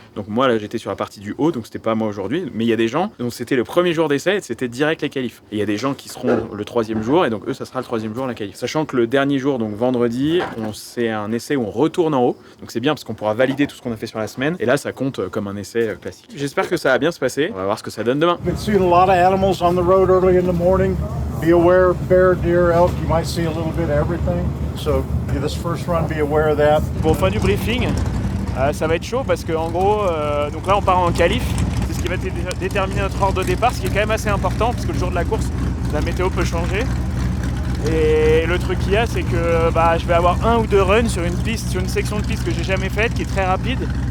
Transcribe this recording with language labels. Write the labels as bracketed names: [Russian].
[French] Donc moi là j'étais sur la partie du haut, donc c'était pas moi aujourd'hui, mais il y a des gens, donc c'était le premier jour d'essai et c'était direct les qualifs. Et il y a des gens qui seront le 3e jour et donc eux ça sera le 3e jour la qualif. Sachant que le dernier jour, donc vendredi, c'est un essai où on retourne en haut, donc c'est bien parce qu'on pourra valider tout ce qu'on a fait sur la semaine et là ça compte comme un essai classique. J'espère que ça va bien se passer, on va voir ce que ça donne demain. [English] Been seeing a lot of animals on the road early in the morning. Be aware of bear, deer, elk. You might see a little bit of everything. So this first run, be aware of that. [French] Bon, fin du briefing, ça va être chaud parce que en gros, donc là on part en qualif, c'est ce qui va déterminer notre ordre de départ, ce qui est quand même assez important parce que le jour de la course, la météo peut changer. Et le truc qu'il y a, c'est que je vais avoir 1 ou 2 runs sur une piste, sur une section de piste que j'ai jamais faite, qui est très rapide.